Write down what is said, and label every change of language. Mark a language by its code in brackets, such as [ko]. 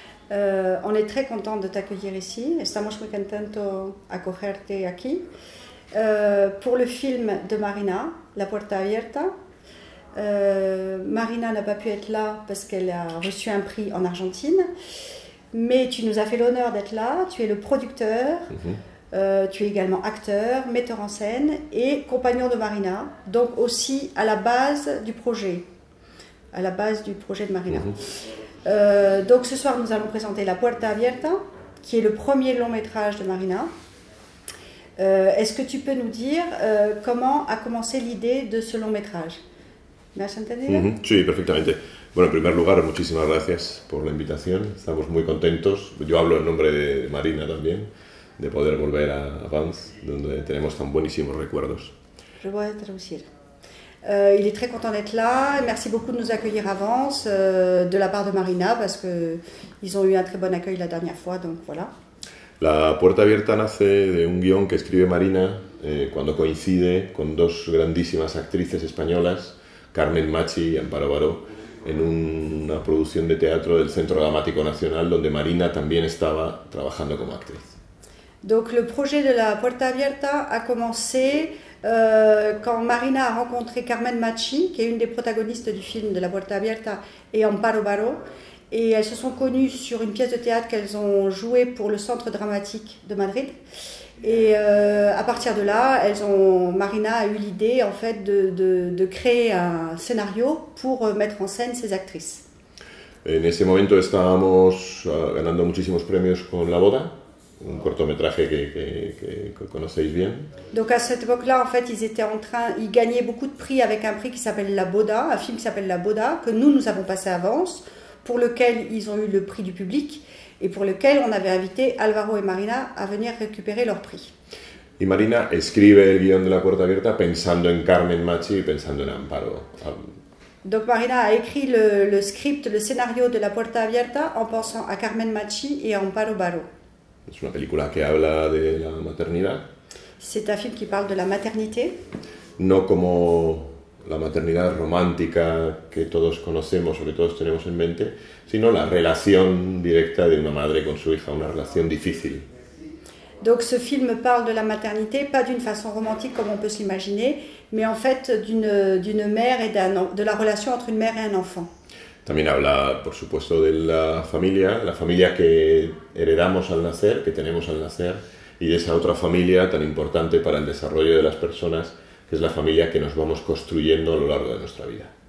[fr] On est très content de t'accueillir ici. [es] Estamos muy contentos acogerte aquí. [fr] Pour le film de Marina, La Puerta Abierta. Marina n'a pas pu être là parce qu'elle a reçu un prix en Argentine. Mais tu nous as fait l'honneur d'être là. Tu es le producteur. Tu es également acteur, metteur en scène et compagnon de Marina. Donc aussi à la base du projet. À la base du projet de Marina. Donc ce soir nous allons présenter La Puerta Abierta, qui est le premier long métrage de Marina. Est-ce que tu peux nous dire comment a commencé l'idée de ce long métrage? [es] ¿Me has entendido? Sí, perfectamente. Bueno, en primer lugar, muchísimas gracias por la invitación. Estamos muy contentos. Yo hablo en nombre de Marina también, de poder volver a Vans, donde tenemos tan buenísimos recuerdos. [fr] Je vais traduire. Il est très content d'être là. Merci beaucoup de nous accueillir à Vence, de la part de Marina, parce qu'ils ont eu un très bon accueil la dernière fois, donc voilà. [es] La Puerta Abierta nace de un guión que escribe Marina cuando coincide con dos grandísimas actrices españolas, Carmen Machi y Amparo Baró, en una producción de teatro del Centro Dramático Nacional, donde Marina también estaba trabajando como actriz. [fr] Donc le projet de La Puerta Abierta a commencé quand Marina a rencontré Carmen Machi, qui est une des protagonistes du film de La Puerta Abierta, et Amparo Baró, et elles se sont connues sur une pièce de théâtre qu'elles ont jouée pour le Centre Dramatique de Madrid. Et à partir de là, Marina a eu l'idée en fait de créer un scénario pour mettre en scène ces actrices. [es] En ese momento estábamos ganando muchísimos premios con La Boda, un cortométrage que conocéis bien. [fr] Donc à cette époque-là, en fait, ils gagnaient beaucoup de prix avec un prix qui s'appelle La Boda, un film qui s'appelle La Boda, que nous avons passé à Vence, pour lequel ils ont eu le prix du public et pour lequel on avait invité Alvaro et Marina à venir récupérer leur prix. [es] Y Marina escribe el guión de La Puerta Abierta pensando en Carmen Machi y pensando en Amparo. [fr] Donc Marina a écrit le script, le scénario de La Puerta Abierta en pensant à Carmen Machi et à Amparo Baró. [es] Es una película que habla de la maternidad. [fr] C'est un film qui parle de la maternité. [es] No como la maternidad romántica que todos conocemos o que todos tenemos en mente, sino la relación directa de una madre con su hija, una relación difícil. [fr] Donc ce film parle de la maternité, pas d'une façon romantique comme on peut s'imaginer, mais en fait d'une mère et de la relation entre une mère et un enfant. [es] También habla, por supuesto, de la familia que heredamos al nacer, que tenemos al nacer, y de esa otra familia tan importante para el desarrollo de las personas, que es la familia que nos vamos construyendo a lo largo de nuestra vida.